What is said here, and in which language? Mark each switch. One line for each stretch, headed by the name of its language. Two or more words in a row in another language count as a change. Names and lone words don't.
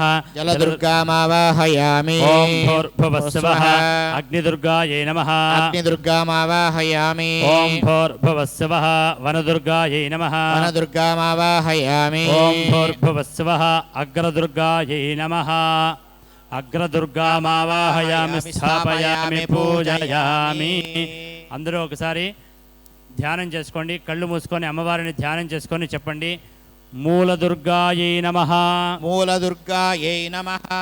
Sanskrit: जलदुर्गामावाहयामि ओम भूर्भुवस्सवः अग्निदुर्गायै नमः अग्निदुर्गामावाहयामि ओम भूर्भुवस्सवः वनदुर्गायै नमः वनदुर्गामावाहयामि ओम भूर्भुवस्सवः अग्रदुर्गायै नमः అగ్రదుర్గామావాహయామి స్థాపయామి పూజయామి.
Telugu: అందరూ ఒకసారి ధ్యానం చేసుకోండి, కళ్ళు మూసుకొని అమ్మవారిని ధ్యానం చేసుకొని చెప్పండి.
Sanskrit: మూలదుర్గాయై నమః మూలదుర్గాయై నమః